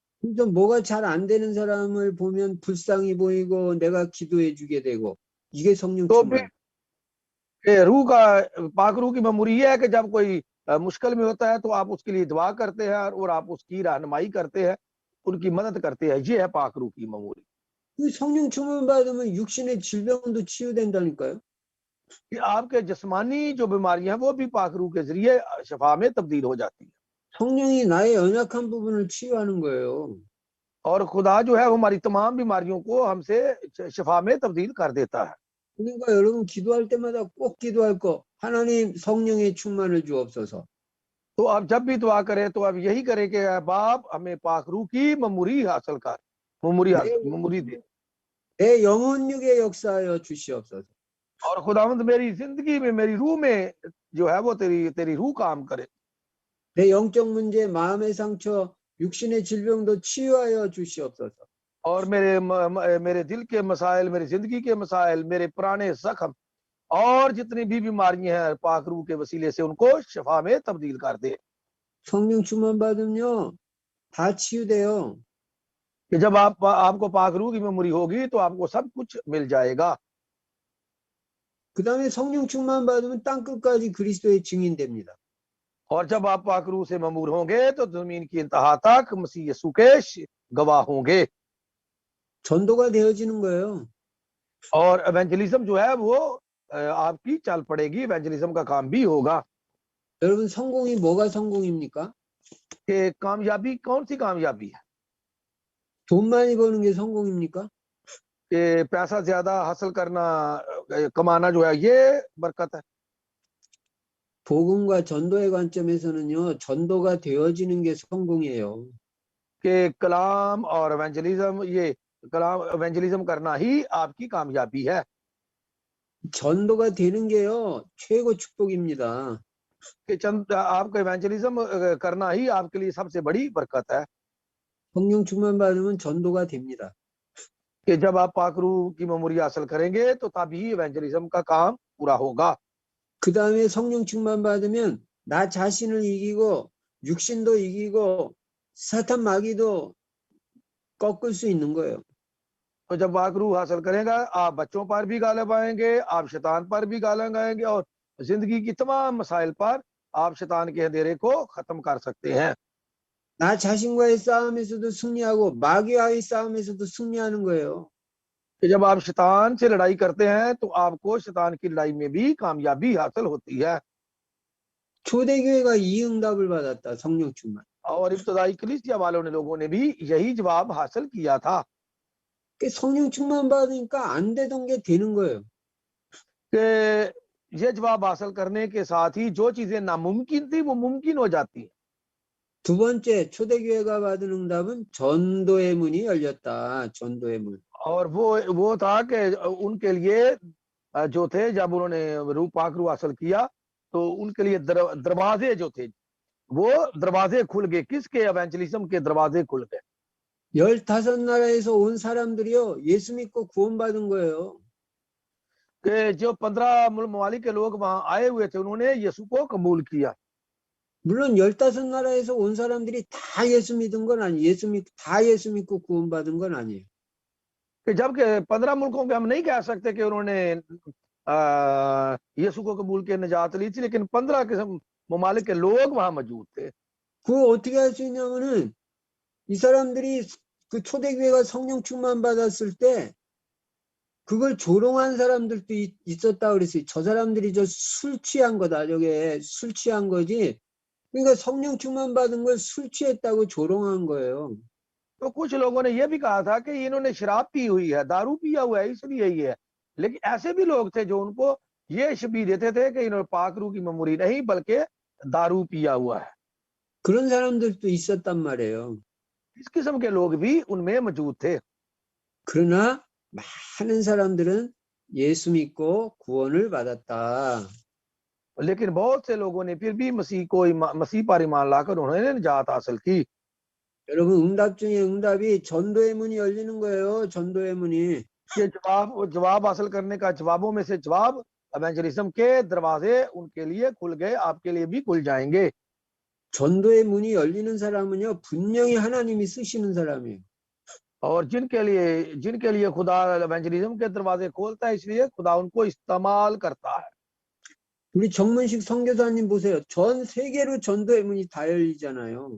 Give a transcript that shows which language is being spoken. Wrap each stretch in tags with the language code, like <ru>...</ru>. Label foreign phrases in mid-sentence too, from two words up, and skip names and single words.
<ko>그래서 뭐가 잘 안 되는 사람을 보면 불쌍히 보이고 내가 기도해 주게 되고 이게 성령</ko> <ur>تو</ur> <ko>충만.</ko> <ur>کہ روح کا پاک روح کی معموری یہ ہے کہ جب کوئی مشکل میں ہوتا ہے تو آپ اس کے لیے دعا کرتے ہیں اور آپ اس کی رہنمائی کرتے ہیں، ان کی مدد کرتے ہیں. یہ ہے پاک روح کی معموری.</ur> <ko>그 성령 충만 받으면 육신의 질병도 치유된다니까요.</ko> <ur>کہ آپ کے جسمانی جو بیماریاں ہیں وہ بھی پاک روح کے ذریعے شفا میں تبدیل ہو جاتی ہے.</ur> <ko>성령이 나의 연약한 부분을 치유하는 거예요.</ko> <ur>اور خدا جو ہے وہ ہماری تمام بیماریوں کو ہم سے شفا میں تبدیل کر دیتا ہے.</ur> <ko>그러니까 여러분 기도할 때마다 꼭 기도할 거, 하나님 성령의 충만을 주옵소서.</ko> <ur>تو آپ جب بھی دعا کریں تو آپ یہی کریں کہ "اے باپ ہمیں پاک روح کی معموری حاصل کر، معموری دے</ur> <ko>내 영혼육에 역사하여 주시옵소서.</ko> <ur>اور خداوند میری زندگی میں میری روح میں جو ہے وہ تیری تیری روح کام کرے</ur> <ko>내 영적 문제, 마음의 상처, 육신의 질병도 치유하여 주시옵소서.</ko> <ur>اور میرے دل کے مسائل، میری زندگی کے مسائل، میرے پرانے زخم اور جتنی بھی بیماریاں ہیں پاک روح کے وسیلے سے ان کو شفا میں تبدیل کر دے.</ur> <ko>성령 충만 받으면요 다 치유돼요.</ko> <ur>کہ جب آپ کو پاک روح کی میموری ہوگی تو آپ کو سب کچھ مل جائے گا.</ur> <ko>그 다음에 성령 충만 받으면 땅 끝까지 그리스도의 증인됩니다.</ko> <ur>اور جب آپ پاک روح سے معمور ہوں گے تو زمین کی انتہا تک مسیح یسوع کے گواہ ہوں گے</ur> <ko>전도가 되어지는 거예요.</ko> <ur>اور ایونجلزم جو ہے وہ آپ کی چل پڑے گی، ایونجلزم کا کام بھی ہوگا.</ur> <ko>여러분 성공이 뭐가 성공입니까?</ko> <ur>کہ کامیابی کون سی کامیابی ہے?</ur> <ko>돈 많이 버는 게 성공입니까?</ko> <ur>کہ پیسہ زیادہ حاصل کرنا، کمانا جو ہے یہ برکت ہے.</ur> <ko>복음과 전도의 관점에서는요 전도가 되어지는 게 성공이에요.</ko> <ur>کہ کلام اور ایونجلزم، یہ کلام ایونجلزم کرنا ہی آپ کی کامیابی ہے.</ur> <ko>전도가 되는 게요 최고 축복입니다.</ko> <ur>کہ چند آپ کو ایونجلزم کرنا ہی آپ کے لیے سب سے بڑی برکت ہے.</ur> <ko>성령 충만 받으면 전도가 됩니다.</ko> <ur>کہ جب آپ پاک روح کی میموری حاصل کریں گے تو تبھی ایونجلزم کا کام پورا ہوگا.</ur> <ko>그 다음에 성령 충만 받으면 나 자신을 이기고 육신도 이기고 사탄 마귀도 꺾을 수 있는 거예요.</ko> <ur>تو جب پاک روح حاصل کرے گا آپ بچوں پر بھی غالب آئیں گے، آپ شیطان پر بھی غالب آئیں گے اور زندگی کی تمام مسائل پر آپ شیطان کے اندھیرے کو ختم کر سکتے ہیں.</ur> <ko>나 자신과의 싸움에서도 승리하고 마귀와의 싸움에서도 승리하는 거예요.</ko> <ur>کہ جب آپ شیطان سے لڑائی کرتے ہیں تو آپ کو شیطان کی لڑائی میں بھی کامیابی حاصل ہوتی ہے.</ur> <ko>초대교회가 이 응답을 받았다. 성령 충만.</ko> <ur>اور ابتدائی کلیسیا والوں نے لوگوں نے بھی یہی جواب حاصل کیا تھا</ur> <ko>그 성령 충만 받으니까 안 되던 게 되는 거예요.</ko> <ur>کہ یہ جواب حاصل کرنے کے ساتھ ہی جو چیزیں ناممکن تھی وہ ممکن ہو جاتی ہیں.</ur> <ko>두 번째 초대교회가 받은 응답은 전도의 문이 열렸다. 전도의 문.</ko> <ur>اور وہ تھا کہ ان کے لیے جو تھے جب انہوں نے روح پاک روح حاصل کیا تو ان کے لیے دروازے جو تھے وہ دروازے کھل گئے. کس کے? ایونجلزم کے دروازے کھل گئے.</ur> <ko>15나라에서 온 사람들이요 예수 믿고 구원받은 거예요.</ko> <ur>کہ جو 15 ممالک کے لوگ وہاں آئے ہوئے تھے انہوں نے یسوع کو قبول کیا.</ur> <ko>물론 15나라에서 온 사람들이 다 예수 믿은 건 아니에요. 다 예수 믿고 구원받은 건 아니에요.</ko> <ur>کہ جبکہ 15 ملکوں کے ہم نہیں کہہ سکتے کہ انہوں نے یسوع کو قبول کے نجات لی تھی، لیکن 15 قسم ممالک کے لوگ وہاں موجود تھے.</ur> <ko>그거 어떻게 할 수 있냐면은 이 사람들이 그 초대교회가 성령 충만 받았을 때 그걸 조롱한 사람들도 있었다 그랬어요. 저 사람들이 저 술 취한 거다. 저게 술 취한 거지. 그러니까 성령 충만 받은 걸 술 취했다고 조롱한 거예요.</ko> <ur>تو کچھ لوگوں نے یہ بھی کہا تھا کہ انہوں نے شراب پی ہوئی ہے، دارو پیا ہوا ہے، اس لیے یہی ہے. لیکن ایسے بھی لوگ تھے جو ان کو یہ شبیہ دیتے تھے کہ انہوں نے پاک روح کی میموری نہیں بلکہ دارو پیا ہوا ہے.</ur> <ko>그런 사람들도 있었단 말이에요.</ko> <ur>اس قسم کے لوگ بھی ان میں موجود تھے.</ur> <ko>그러나 많은 사람들은 예수 믿고 구원을 받았다.</ko> <ur>لیکن بہت سے لوگوں نے پھر بھی مسیح پر ایمان لا کر انہوں نے نجات حاصل کی.</ur> <ko>여러분 응답 중에 응답이 전도의 문이 열리는 거예요. 전도의 문이.</ko> <ur>یہ جواب حاصل کرنے کا جوابوں میں سے جواب ایونجلزم کے دروازے ان کے لیے کھل گئے، آپ کے لیے بھی کھل جائیں گے.</ur> <ko>전도의 문이 열리는 사람은요 분명히 하나님이 쓰시는 사람이에요.</ko> <ur>اور جن کے لیے خدا ایونجلزم کے دروازے کھولتا ہے اس لیے خدا ان کو استعمال کرتا ہے.</ur> <ko>우리 정문식 선교사님 보세요. 전 세계로 전도의 문이 다 열리잖아요.</ko>